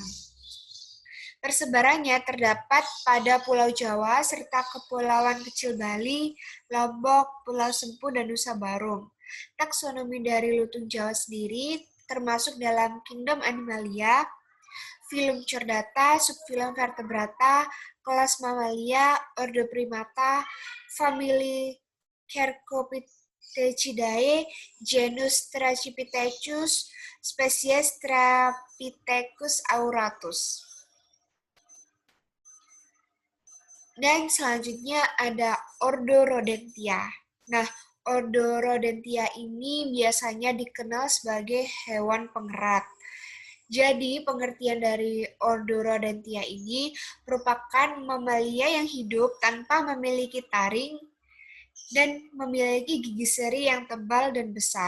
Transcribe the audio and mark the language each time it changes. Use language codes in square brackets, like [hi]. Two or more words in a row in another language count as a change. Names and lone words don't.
[id] Persebarannya terdapat pada Pulau Jawa serta Kepulauan Kecil Bali, Lombok, Pulau Sempu, dan Nusa Barung. Taksonomi dari lutung Jawa sendiri termasuk dalam kingdom Animalia, filum Chordata, subfilum Vertebrata, kelas Mammalia, ordo Primata, famili Cercopithecidae, genus Trachypithecus, spesies Trapithecus auratus. Dan selanjutnya ada ordo Rodentia. Nah, ordo Rodentia ini biasanya dikenal sebagai hewan pengerat. Jadi, pengertian dari ordo Rodentia ini merupakan mamalia yang hidup tanpa memiliki taring dan memiliki gigi seri yang tebal dan besar.